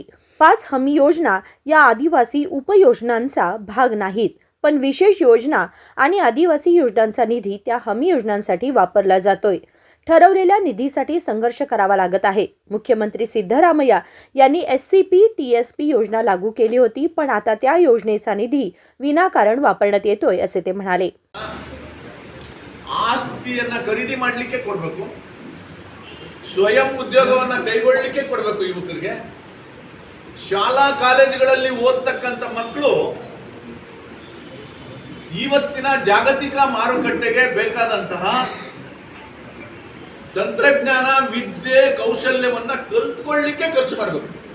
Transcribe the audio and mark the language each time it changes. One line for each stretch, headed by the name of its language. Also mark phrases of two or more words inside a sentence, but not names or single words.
Marathi: 5 हमी योजना या आदिवासी उपयोजनांचा भाग नाहीत, पण विशेष योजना आणि आदिवासी योजनांचा निधी त्या हमी योजनांसाठी वापरला जातोय। ठरवलेल्या निधीसाठी संघर्ष करावा लागत आहे। मुख्यमंत्री सिद्धरामय्या यांनी एससीपी टीएसपी योजना लागू केली होती, पण आता त्या योजनेचा निधी विनाकारण वापरण्यात येतोय असे ते म्हणाले।
Kannada: ಆಸ್ತಿಯನ್ನ ಖರೀದಿ ಮಾಡಲಿಕ್ಕೆ ಕೊಡಬೇಕು, ಸ್ವಯಂ ಉದ್ಯೋಗವನ್ನ ಕೈಗೊಳ್ಳಲಿಕ್ಕೆ ಕೊಡಬೇಕು ಯುವಕರಿಗೆ। ಶಾಲಾ ಕಾಲೇಜುಗಳಲ್ಲಿ ಓದತಕ್ಕಂತ ಮಕ್ಕಳು ಇವತ್ತಿನ ಜಾಗತಿಕ ಮಾರುಕಟ್ಟೆಗೆ ಬೇಕಾದಂತಹ ತಂತ್ರಜ್ಞಾನ, ವಿದ್ಯೆ, ಕೌಶಲ್ಯವನ್ನ ಕಲಿತುಕೊಳ್ಳಲಿಕ್ಕೆ ಖರ್ಚು ಮಾಡಬೇಕು।